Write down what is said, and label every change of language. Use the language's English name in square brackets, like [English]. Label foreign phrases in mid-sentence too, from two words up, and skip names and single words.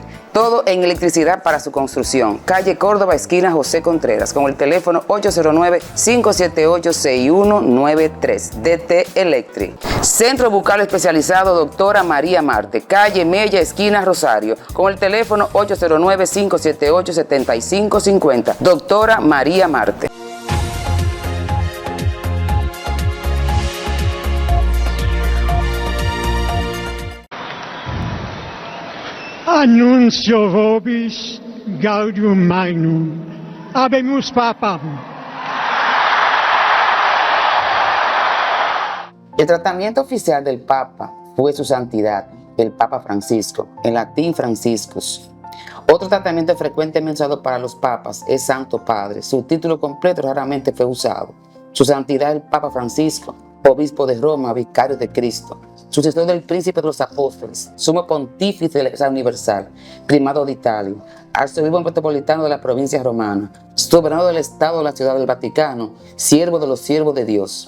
[Spanish] Todo en electricidad para su construcción. Calle Córdoba, esquina José Contreras, con el teléfono 809-578-6193. DT Electric. Centro Bucal Especializado Doctora María Marte, calle Mella, esquina Rosario, con el teléfono 809-578-7550. Doctora María Marte. [Latin] Annuncio vobis gaudium magnum. Habemus papam. [Spanish] El tratamiento oficial del Papa fue su santidad, el Papa Francisco, en latín Franciscus. Otro tratamiento frecuentemente usado para los papas es Santo Padre. Su título completo raramente fue usado. Su santidad el Papa Francisco, obispo de Roma, vicario de Cristo, sucesor del príncipe de los apóstoles, sumo pontífice de la Iglesia Universal, primado de Italia, arzobispo metropolitano de la provincia romana, soberano del Estado de la Ciudad del Vaticano, siervo de los siervos de Dios.